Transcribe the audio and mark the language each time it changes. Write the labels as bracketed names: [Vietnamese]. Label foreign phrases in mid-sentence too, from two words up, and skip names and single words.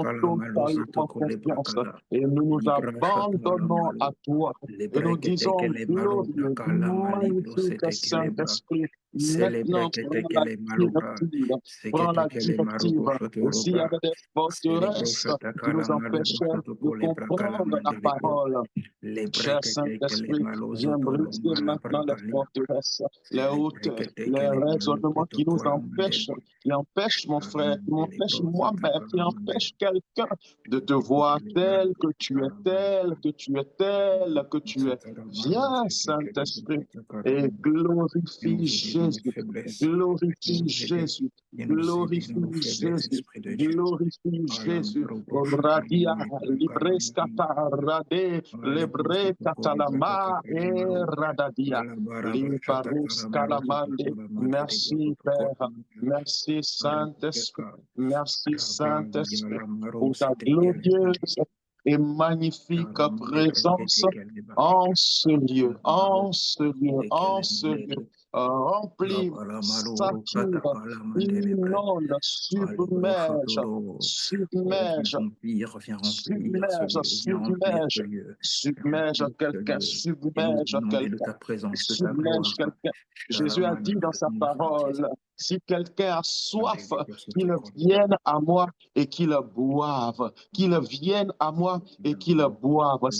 [French] bracala malosoto totalement kole confiance bracala. et nous nous Libra shatala abandonnons à malo. toi Le et nous brekete disons kele malo glorieux, bracala malibro magnifique sete kele bra. Saint-Esprit, Celebre maintenant que te prends la kele malo bra. directive, prends Sekete la kele maro directive. boshoto Et s'il y robra. avait des Celebro forteresses qui nous shatakala malo empêchaient boshoto de kole bracala comprendre la mandelebo. parole, Le cher brekete kele Saint-Esprit, malo viens zoto lo briser mala maintenant les bracali. forteresses, les Celebre hauteurs, que te les kele malo raisonnements koto kola mandele. qui empêchent mon frère, qui m'empêchent Celebro moi-même, qui shatakala mandele. empêchent quelqu'un de te voir tel que tu es, tel que tu es, tel que tu es. Viens, Saint-Esprit, et Viens glorifie nous aider dans nos Jésus, faiblesses. Viens glorifie nous aider. Jésus, Viens nous aider dans nos glorifie faiblesses, Jésus, Esprit de Dieu. glorifie Jésus. Alamaro Radia, shakalama brakalamari. Librescata, Rade, Alebro Lebre, sotokole Catalama et brakatakalamaro. Radadia. Alabarabra Liparus shatakalamaro Calamande. sotokolamande libro Merci Père, sotokolamande. merci Saint-Esprit, Arabika. merci Rabbi Saint-Esprit yalamaro pour ta setekelemande. glorieuse et magnifique Alamande présence breketekeleba. en ce lieu, Alamaro en ce lieu. setekelemande. Remplis, Rabalamaloro sature, satakalamandelebra. inonde, Alebro submerge, sotoro. Oh, submerge, submerge, viens remplir ce submerge, lieu, viens submerge remplir ce quelqu'un, lieu, et nous submerge inonder de quelqu'un, ta présence, de ta submerge gloire. quelqu'un. Jésus a dit dans sa Shalom, parole, si quelqu'un a soif, Alléluia, qu'il sotokoro. vienne à moi et qu'il boive, qu'il vienne à moi et qu'il boive.